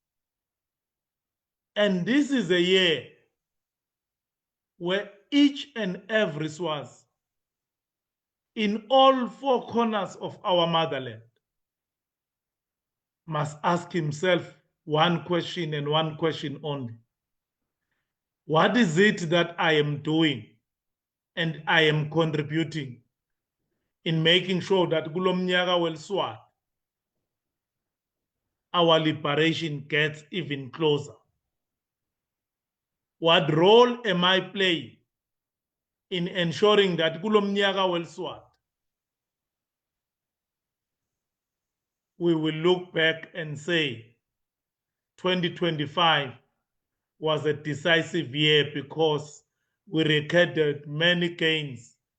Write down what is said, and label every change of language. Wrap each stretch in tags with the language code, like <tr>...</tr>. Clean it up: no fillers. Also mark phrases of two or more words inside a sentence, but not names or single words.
<en>And this is a year where each and every Swazi in all four corners of our motherland must ask himself one question and one question only. What is it that I am doing and I am contributing in making sure that</en> <ss>kulomnyaka welSwati</ss> <en>our liberation gets even closer? What role am I playing in ensuring that</en> <ss>kulomnyaka welSwati</ss> <en>we will look back and say 2025 was a decisive year because we recorded many gains.</en>